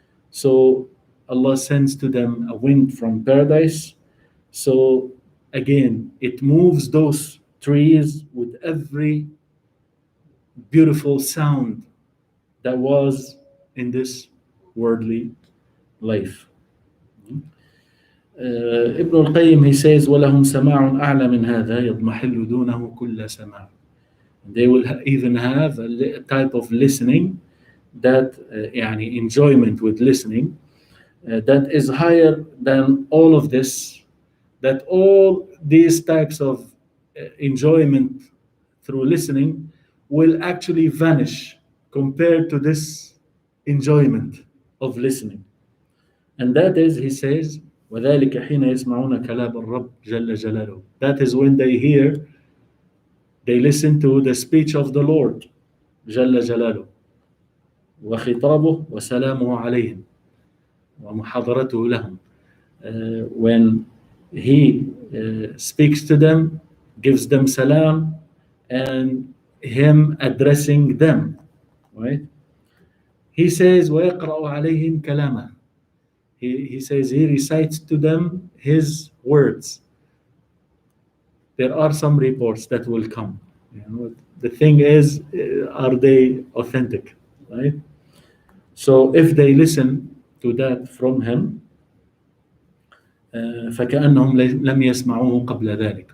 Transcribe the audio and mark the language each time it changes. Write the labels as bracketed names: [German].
[English] So Allah sends to them a wind from paradise. So again, it moves those trees with every beautiful sound that was in this worldly life. Ibn al-Qayyim, he says, [Arabic] وَلَهُمْ سَمَاعٌ أَعْلَى مِنْ هَذَا يَضْمَحِلُّ دُونَهُ كُلَّ سَمَاعٍ. [English] They will even have a type of listening that enjoyment with listening that is higher than all of this, that all these types of enjoyment through listening will actually vanish compared to this enjoyment of listening. And that is, he says, [Arabic] وَذَلِكَ حِينَ يَسْمَعُونَ كَلَامَ الرَّبِّ جَلَّ جَلَالُهُ. [English] That is when they listen to the speech of the Lord, [Arabic] جَلَّ جَلَالُهُ, وَخِطَابُهُ وَسَلَامُهُ عَلَيْهِمْ وَمُحَاضَرَتُهُ لَهُمْ. [English] When he speaks to them, gives them salam, and him addressing them, right? He says, [Arabic] وَيَقْرَأُ عَلَيْهِمْ كَلَامَهُ. [English] He says he recites to them his words. There are some reports that will come. The thing is, are they authentic, right? So if they listen to that from him, [Arabic] فكأنهم لم يسمعوه قبل ذلك.